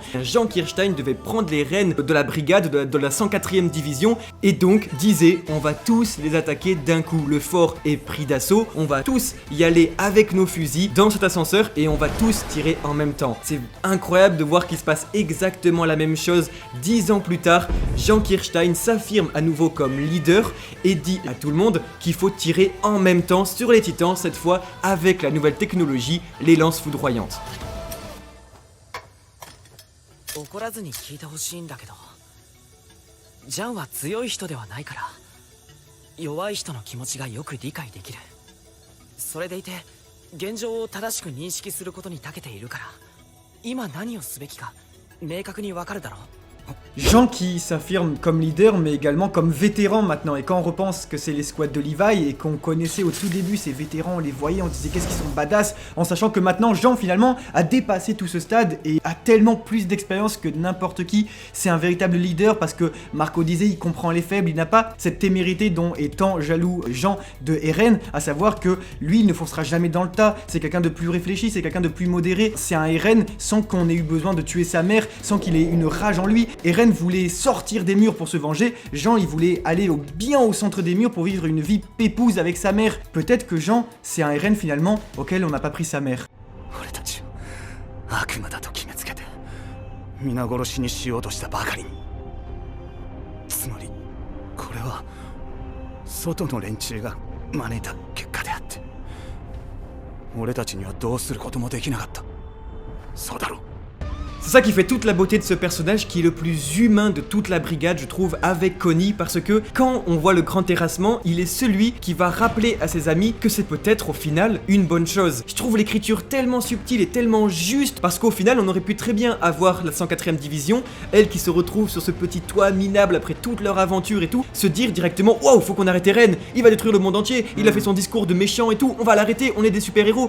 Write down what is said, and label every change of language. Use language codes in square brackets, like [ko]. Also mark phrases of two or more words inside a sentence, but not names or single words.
[fr] Jean Kirstein devait prendre les rênes de la brigade de la 104e division et donc disait on va tous les attaquer d'un coup, le fort est pris d'assaut, on va tous y aller avec nos fusils dans cet ascenseur et on va tous tirer en même temps. C'est incroyable de voir qu'il se passe exactement la même chose 10 ans plus tard. Jean Kirstein s'affirme à nouveau comme leader et dit à tout le monde qu'il faut tirer en même temps sur les titans, cette fois avec la nouvelle technologie, les lances foudroyantes. [ja] 怒らずに聞いてほしいんだけど、ジャンは強い人ではないから弱い人の気持ちがよく理解できる。それでいて現状を正しく認識することに長けているから今何をすべきか明確にわかるだろう。 [fr] Jean qui s'affirme comme leader mais également comme vétéran maintenant, et quand on repense que c'est les squads de Levi et qu'on connaissait au tout début ces vétérans, on les voyait, on disait qu'est-ce qu'ils sont badass, en sachant que maintenant Jean finalement a dépassé tout ce stade et a tellement plus d'expérience que n'importe qui. C'est un véritable leader parce que Marco disait il comprend les faibles, il n'a pas cette témérité dont est tant jaloux Jean de Eren, à savoir que lui il ne foncera jamais dans le tas, c'est quelqu'un de plus réfléchi, c'est quelqu'un de plus modéré, c'est un Eren sans qu'on ait eu besoin de tuer sa mère, sans qu'il ait une rage en lui. Eren voulait sortir des murs pour se venger, Jean il voulait aller bien au centre des murs pour vivre une vie pépouse avec sa mère. Peut-être que Jean c'est un Eren finalement auquel on n'a pas pris sa mère. [ja] 俺たち悪魔だと決めつけて皆殺しにしようとしたばかりに。つまりこれは外の連中が招いた結果であって、俺たちにはどうすることもできなかった。そうだろう。 [fr] C'est ça qui fait toute la beauté de ce personnage qui est le plus humain de toute la brigade, je trouve, avec Connie, parce que quand on voit le grand terrassement, il est celui qui va rappeler à ses amis que c'est peut-être au final une bonne chose. Je trouve l'écriture tellement subtile et tellement juste, parce qu'au final on aurait pu très bien avoir la 104e division, elle qui se retrouve sur ce petit toit minable après toute leur aventure et tout, se dire directement « Waouh, faut qu'on arrête Eren, il va détruire le monde entier, il a fait son discours de méchant et tout, on va l'arrêter, on est des super-héros ».